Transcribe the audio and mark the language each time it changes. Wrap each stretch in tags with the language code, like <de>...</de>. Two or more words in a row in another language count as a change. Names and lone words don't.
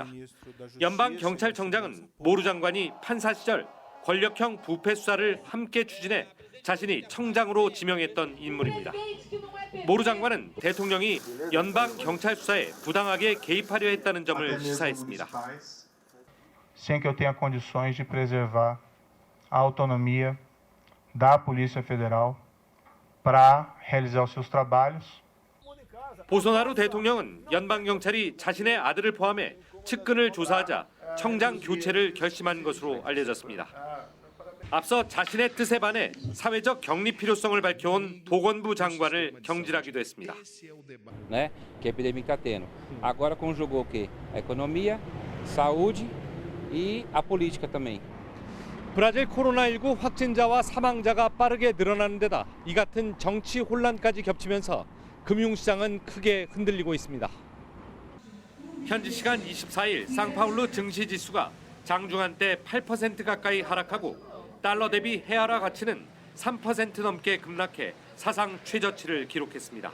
<ko>연방경찰청장은 모루 장관이 판사 시절 권력형 부패 수사를 함께 추진해 자신이 청장으로 지명했던 인물입니다. 모루 장관은 대통령이 연방경찰 수사에 부당하게 개입하려 했다는 점을 시사했습니다.</ko> <pt>Sem que eu tenha condições de preservar a autonomia da Polícia Federal para realizar os seus trabalhos.</pt> <ko>보소나루 대통령은 연방경찰이 자신의 아들을 포함해 측근을 조사하자 청장 교체를 결심한 것으로 알려졌습니다. 앞서 자신의 뜻에 반해 사회적 격리 필요성을 밝혀온 보건부 장관을 경질하기도 했습니다.</ko> <pt>né, que a epidemia está tendo. Agora conjugou o quê? A economia, saúde e a política também.</pt> <ko>브라질 코로나19 확진자와 사망자가 빠르게 늘어나는 데다 이 같은 정치 혼란까지 겹치면서 금융시장은 크게 흔들리고 있습니다. 현지 시간 24일 상파울루 증시 지수가 장중한 때 8% 가까이 하락하고 달러 대비 헤아라 가치는 3% 넘게 급락해 사상 최저치를 기록했습니다.</ko>